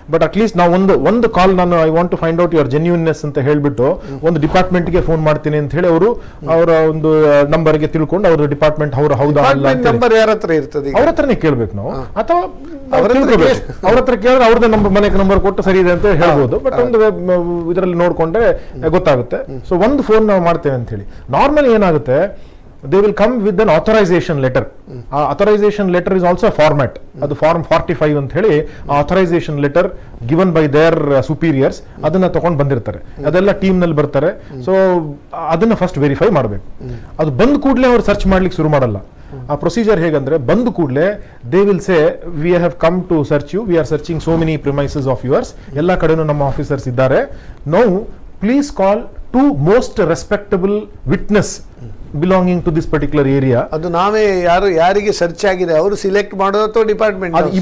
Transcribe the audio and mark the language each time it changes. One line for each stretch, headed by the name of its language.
Kannada: But at least ನಾವು ಒಂದು ಕಾಲ್ ನಾನು
English: I want to find out your genuineness
Kannada: ಅಂತ ಹೇಳ್ಬಿಟ್ಟು ಒಂದು ಡಿಪಾರ್ಟ್ಮೆಂಟ್ಗೆ ಫೋನ್ ಮಾಡ್ತೀನಿ ಅಂತ ಹೇಳಿ ಅವರು ಅವರ ಒಂದು ನಂಬರ್ಗೆ ತಿಳ್ಕೊಂಡು ಅವ್ರ ಡಿಪಾರ್ಟ್ಮೆಂಟ್ ಹೌದಾ ನಂಬರ್ ಯಾರ ಹತ್ರ ಇರ್ತದೆ ಅವ್ರ ಹತ್ರನೇ ಕೇಳ್ಬೇಕು ನಾವು, ಅಥವಾ ಅವ್ರ ಹತ್ರ ಕೇಳಿದ್ರೆ ಅವ್ರದ್ದು ಮನೆ ನಂಬರ್ ಕೊಟ್ಟು ಸರಿ ಇದೆ ಅಂತ ಹೇಳ್ಬೋದು. ಬಟ್ ಒಂದು ಇದರಲ್ಲಿ ನೋಡ್ಕೊಂಡ್ರೆ ಗೊತ್ತಾಗುತ್ತೆ. ಸೊ ಒಂದು ಫೋನ್ ನಾವು ಮಾಡ್ತೇವೆ ಅಂತ ಹೇಳಿ. ನಾರ್ಮಲಿ ಏನಾಗುತ್ತೆ,
English: they will come with an authorization letter. Authorization letter is also a format.
Kannada: ಅದು ಫಾರ್ಮ್ 45 ಅಂತ ಹೇಳಿ
English: authorization letter given by their superiors
Kannada: ಅದನ್ನ ತಗೊಂಡು ಬಂದಿರ್ತಾರೆ. ಅದೆಲ್ಲ ಟೀಮ್ ನಲ್ಲಿ ಬರ್ತಾರೆ. ಸೊ ಅದನ್ನ ಫಸ್ಟ್ ವೆರಿಫೈ ಮಾಡಬೇಕು. ಅದು ಬಂದ ಕೂಡಲೇ ಅವ್ರು ಸರ್ಚ್ ಮಾಡ್ಲಿಕ್ಕೆ ಶುರು ಮಾಡಲ್ಲ. ಆ ಪ್ರೊಸೀಜರ್ ಹೇಗಂದ್ರೆ, ಬಂದ ಕೂಡಲೇ
English: they will say we have come to search you, we are searching so many premises of yours,
Kannada: ಎಲ್ಲ ಕಡೆನೂ ನಮ್ಮ ಆಫೀಸರ್ಸ್ ಇದ್ದಾರೆ.
English: Now please call 2 most respectable witness belonging to this particular area.
Kannada: ಅದು ನಾವೇ ಯಾರಿಗೆ ಸರ್ಚ್ ಆಗಿದೆ ಅವರು ಸಿಲೆಕ್ಟ್ ಮಾಡೋದು ಅಥವಾ ಡಿಪಾರ್ಟ್ಮೆಂಟ್?